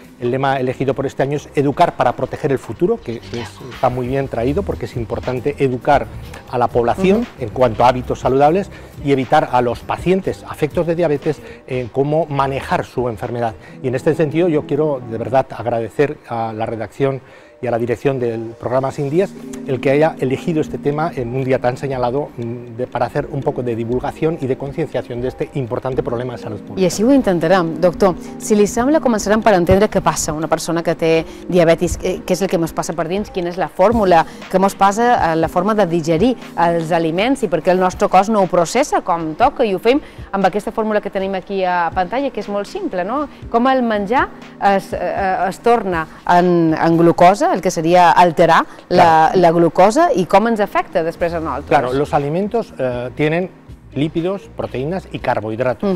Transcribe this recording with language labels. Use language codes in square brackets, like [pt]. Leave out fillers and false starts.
[es] El lema elegido por este año es educar para proteger el futuro, que está muy bien traído porque es importante educar a la población en cuanto a hábitos saludables y evitar a los pacientes afectos de diabetes en cómo manejar su enfermedad. Y en este sentido yo quiero de verdad agradecer a la redacción y a la dirección del programa Sin Días el que haya elegido este tema en un día tan señalado para hacer un poco de divulgación [ca] i de concienciació d'aquest important problema de salut pública. I així ho intentarem. Doctor, si li sembla, començarem per entendre què passa una persona que té diabetis, què és el que ens passa per dins, quina és la fórmula, què ens passa la forma de digerir els aliments i per què el nostre cos no ho processa com toca, i ho fem amb aquesta fórmula que tenim aquí a pantalla, que és molt simple, no? Com el menjar es torna en glucosa, [es] el que sería alterar la glucosa, y cómo nos afecta después a nosotros. Claro, los alimentos tienen lípidos, proteínas y carbohidratos.